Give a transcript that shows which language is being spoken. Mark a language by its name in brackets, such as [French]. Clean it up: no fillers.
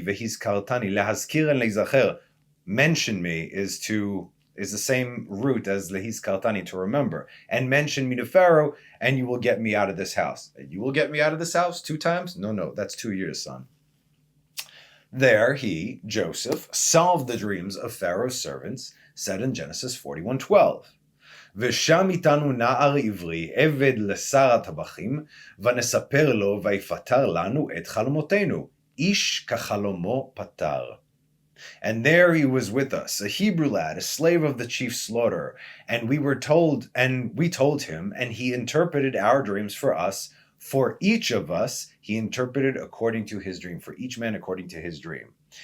[Hebrew] Vehizkartani lehazkir [English] and lezacher. Mention me is the same root as lehizkartani, to remember. And mention me to Pharaoh, and you will get me out of this house. You will get me out of this house 2 times? No, that's 2 years, son. There he, Joseph, solved the dreams of Pharaoh's servants, said in Genesis 41:12. [Hebrew] ושם איתנו נער עברי, עבד לשר הטבחים, ונספר לו ויפתר לנו את חלומותינו. איש כחלומו פתר. [English] And there he was with us, a Hebrew lad, a slave of the chief slaughterer, and we told him, and he interpreted our dreams for us. For each of us, he interpreted according to his dream, for each man according to his dream.